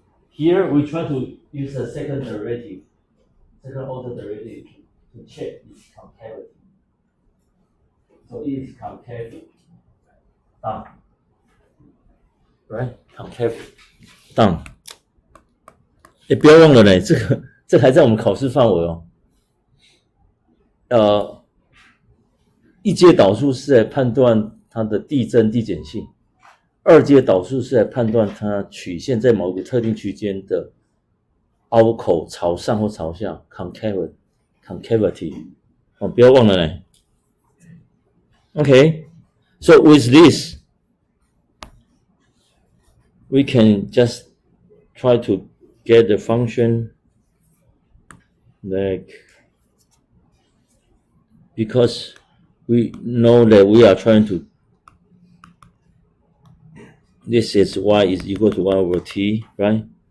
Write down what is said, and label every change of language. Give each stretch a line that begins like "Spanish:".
English: Here we try to use a second derivative, second order derivative to check its concavity. So it is concave down, right? Concave down。
Chinese: 不要忘了呢，这还在我们考试范围哦。一阶导数是来判断它的递增递减性，二阶导数是来判断它曲线在某个特定区间的凹口朝上或朝下 concavity。不要忘了呢。
English: Okay, so with this, we can just try to get the function like, because we know that we are trying to, this is y is equal to 1 over t, right?